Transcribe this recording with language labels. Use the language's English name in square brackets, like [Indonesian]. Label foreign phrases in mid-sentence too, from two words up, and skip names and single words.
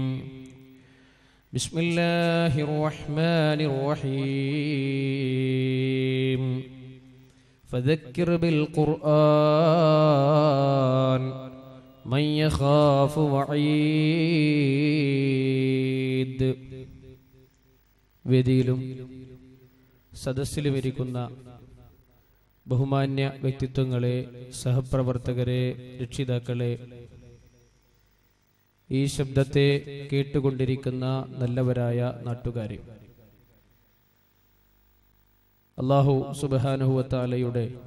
[Arabic] بسم الله الرحمن الرحيم. فذكر بالقرآن من يخاف وعيد. [Malayalam] വേദിയിലും സദസ്സിലും ഇരിക്കുന്ന ബഹുമാന്യ വ്യക്തിത്വങ്ങളെ, സഹപ്രവർത്തകരെ, രക്ഷിതാക്കളെ, ഈ ശബ്ദത്തെ കേട്ടുകൊണ്ടിരിക്കുന്ന നല്ലവരായ നാട്ടുകാരെ, [Arabic] الله سبحانه وتعالى